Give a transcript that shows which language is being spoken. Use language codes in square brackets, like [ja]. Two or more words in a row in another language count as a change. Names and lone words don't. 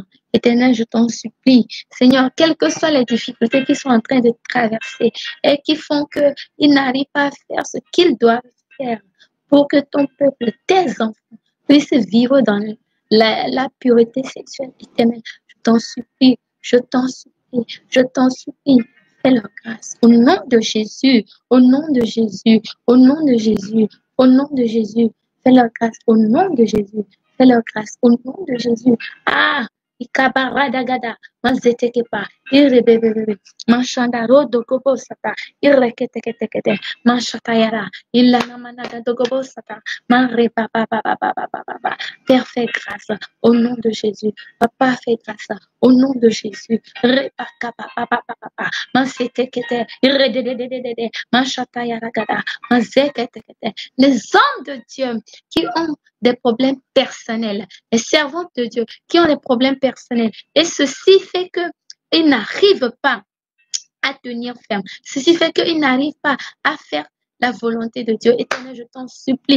[fr] Éternel, je t'en supplie, Seigneur, quelles que soient les difficultés qu'ils sont en train de traverser et qui font qu'ils n'arrivent pas à faire ce qu'ils doivent faire pour que ton peuple, tes enfants, puissent vivre dans la pureté sexuelle. Éternel, je t'en supplie, je t'en supplie, je t'en supplie. Fais leur grâce. Au nom de Jésus, au nom de Jésus, au nom de Jésus, au nom de Jésus. Fais leur grâce. Au nom de Jésus. Fais leur grâce. Au nom de Jésus. Ikabaradagada, mazetekepa, irebebebe, mashandaro dogobo sata, ireketekete, mashatayara, ilanamanada dogobo sata, marepa papa. Père, fais grâce au nom de Jésus. Papa, fais grâce au nom de Jésus. Repaka papa, mazetekete, iredededede, mashatayara gada, mazetekete. Les hommes de Dieu qui ont des problèmes personnels, les servantes de Dieu qui ont des problèmes personnels. Et ceci fait qu'ils n'arrivent pas à tenir ferme. Ceci fait qu'ils n'arrivent pas à faire la volonté de Dieu. Éternel, je t'en supplie.